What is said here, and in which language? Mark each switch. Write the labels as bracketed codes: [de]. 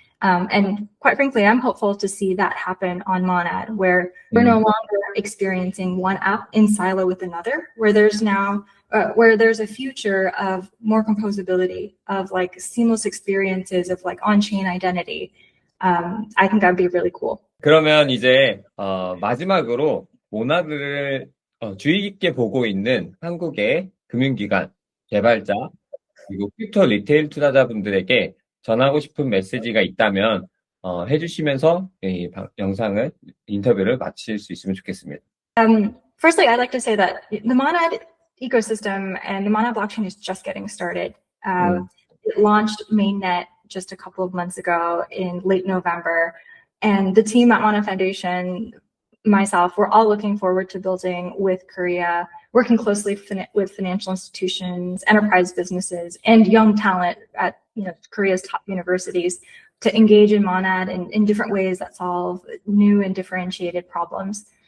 [en] And quite frankly, I'm hopeful to see that happen on Monad, where we're no longer experiencing one app in silo with another, where there's now where there's a future of more composability, of like seamless experiences, of like on-chain identity. I think that'd be really cool. [ko] 그러면 이제 마지막으로 모나드를 주의 깊게 보고 있는 한국의 금융기관, 개발자, 그리고 크립토 리테일 투자자분들에게 전하고 싶은 메시지가 있다면 해주시면서 이 인터뷰를 마칠 수 있으면 좋겠습니다. [en] Firstly, I'd like to say that the Monad ecosystem and the Monad blockchain is just getting started. It launched mainnet just a couple of months ago in late November. And the team at Monad Foundation, myself, we're all looking forward to building with Korea, working closely with financial institutions, enterprise businesses, and young talent at Korea's top universities to engage in Monad in different ways that solve new and differentiated problems.